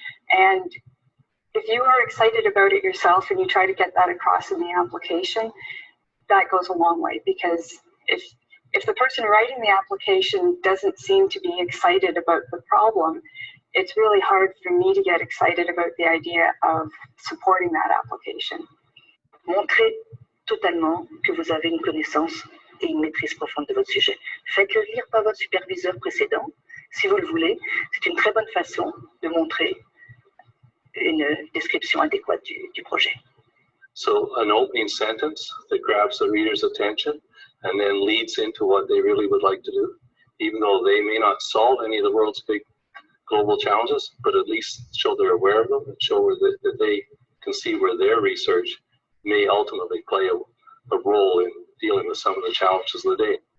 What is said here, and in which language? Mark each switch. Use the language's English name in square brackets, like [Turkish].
[English] And if you are excited about it yourself and you try to get that across in the application, that goes a long way, because if the person writing the application doesn't seem to be excited about the problem, it's really hard for me to get excited about the idea of supporting that application. [French] Montrez totalement que vous avez une connaissance et une maîtrise profonde de votre sujet. Faites-le lire par votre superviseur précédent, si vous le voulez. C'est une très bonne façon de montrer une description adéquate du projet. [English] So an opening sentence that grabs the reader's attention and then leads into what they really would like to do, even though they may not solve any of the world's big global challenges, but at least show they're aware of them and show that they can see where their research may ultimately play a role in dealing with some of the challenges of the day.